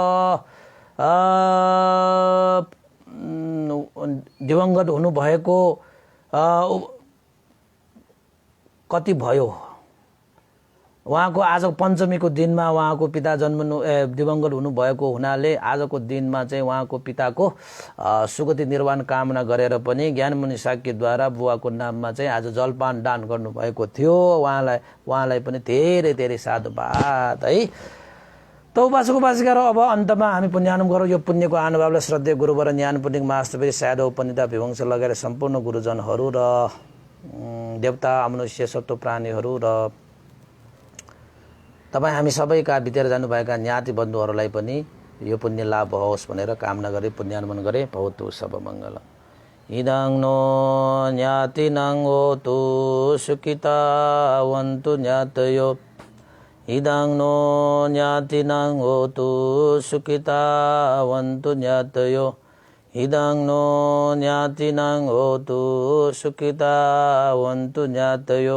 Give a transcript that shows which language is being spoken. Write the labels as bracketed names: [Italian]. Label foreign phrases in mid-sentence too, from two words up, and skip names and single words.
[Nepali] दिवंगत हुनुभएको कति भयो उहाँको आजको पञ्चमीको दिनमा उहाँको पिता दिवंगत हुनुभएको हुनाले आजको दिनमा चाहिँ उहाँको पिताको सुगति निर्वाण कामना गरेर पनि ज्ञानमुनि शाक्यद्वारा बुवाको नाममा चाहिँ आज जलपान दान गर्नुभएको थियो। उहाँलाई पनि धेरै धेरै साधुवाद है। त उपासक उपासिका र अब अन्तमा हामी पुण्यानुम गरौँ। यो पुण्यको अनुभावलाई श्रद्धेय गुरुवर ज्ञान पुण्यक महास्तवेरी साधव उपनिता विवंश लगाएर सम्पूर्ण गुरुजनहरू र देवता मनुष्य सत्व प्राणीहरू र तपाईँ हामी सबैका बितेर जानुभएका ज्ञाति बन्धुहरूलाई पनि यो पुण्य लाभ होस् भनेर कामना गरे पुण्यानुमोदन गरे। [Pali] भवतु सब मङ्गल। इदं नो ज्ञातिनं होतु सुखिता वन्तु ज्ञातयो। इदं नो ज्ञातिनं होतु सुखिता वन्तु ज्ञातयो। इदं नो ज्ञातिनं होतु सुखिता वन्तु ज्ञातयो।